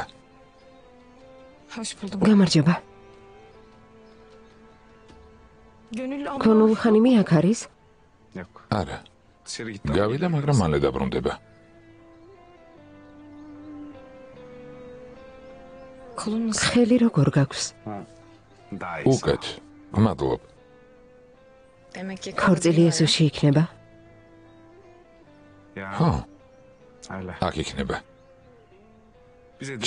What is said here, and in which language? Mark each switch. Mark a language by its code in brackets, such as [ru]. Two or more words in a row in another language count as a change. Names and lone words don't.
[tr] Hoş buldum. [ka] გამარჯობა. [tr] Gönül abla. [ka] გონულ ხანიმი აქ არის? [tr] Yok. [ka] არა, [tr] İçeri gitti. [ka] გავიდა, მაგრამ მალე დაბრუნდება. [tr] Kolun nasıl? [ka] ხელი როგორ გაქვს? [tr] Daha iyi. [ka] უკეთ. გმადლობ. [tr] Demek ki [ka] ქორწილი ეზოში იქნება? [tr] Ya. [ka] ხო, [tr] Öyle. [ka] აქ იქნება. [tr] Bize de